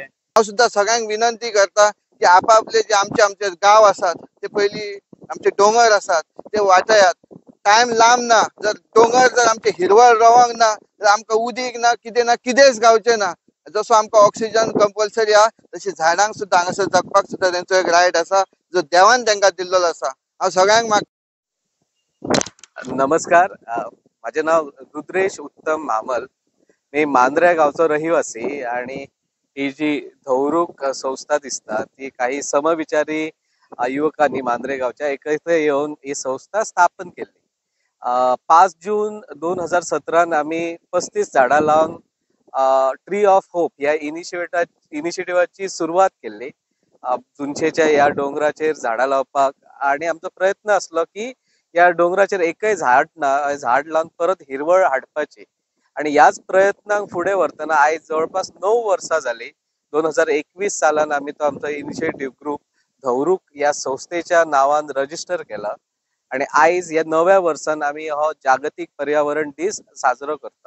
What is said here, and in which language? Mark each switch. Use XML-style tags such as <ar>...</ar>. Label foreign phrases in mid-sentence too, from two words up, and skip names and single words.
<kok>हांव सुद्दां सगळ्यांक विनंती करता की आपापले जे आमचे गाव आसात ते पयली आमचे डोंगर आसात ते वाचयात। टायम लांब ना, जर डोंगर जर आमचे हिरवळ रवंक ना तर आमकां उदीक ना कितेंच गावचे ना। जसो आमकां ऑक्सिजन कंपल्सरी आहा तशी झाडांक सुद्दां हांगासर जगपाक सुद्दां तेंचो एक रायट आसा जो देवान तांकां दिल्लो आसा। हांव सगळ्यांक</kok> <mr>नमस्कार, माझे नाव रुद्रेश उत्तम मामल। मी मांद्रे गावचो रहिवासी आणि ही जी धौरूक संस्था दिसता ती काही समविचारी युवकांनी मांद्रे गावच्या एकत्र येऊन ही संस्था स्थापन केली। 5 जून 2017 आम्ही 35 झाडां लावून ट्री ऑफ होप या इनिशिएटिव्हाची सुरुवात केली।</mr> <kok>जुनशेच्या या डोंगराचेर झाडां लावपाक आणि आमचो प्रयत्न असलो की या डोंगराचेर एकय झाड लावून परत हिरवळ हाडपाची आणि याच प्रयत्नांक फुडें व्हरतना आयज जवळपास 9 वर्सां जाली। 2021 सालान आमी तो आमचो इनिशिएटिव्ह ग्रुप धौरूक या संस्थेच्या नावान रजिस्टर केला आणि आयज या 9व्या वर्सान आमी हो जागतिक पर्यावरण दीस साजरो करता।</kok>